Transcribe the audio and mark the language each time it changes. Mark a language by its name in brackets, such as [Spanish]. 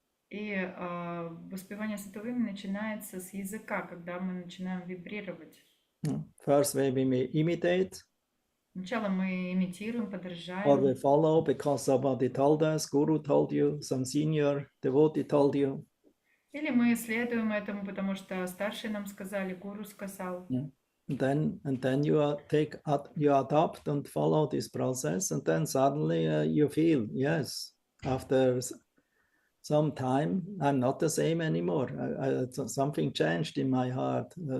[Russian] И воспевание святого имени начинается с языка, когда мы начинаем вибрировать. [English] First, we may imitate. [Russian] Сначала мы имитируем, подражаем. [English] Or we follow because somebody told us, Guru told you, some senior devotee told you. [Russian] Или мы следуем этому, потому что старшие нам сказали, гуру сказал. [English] And then you adopt and follow this process, and then suddenly you feel, yes, after some time, I'm not the same anymore. Something changed in my heart.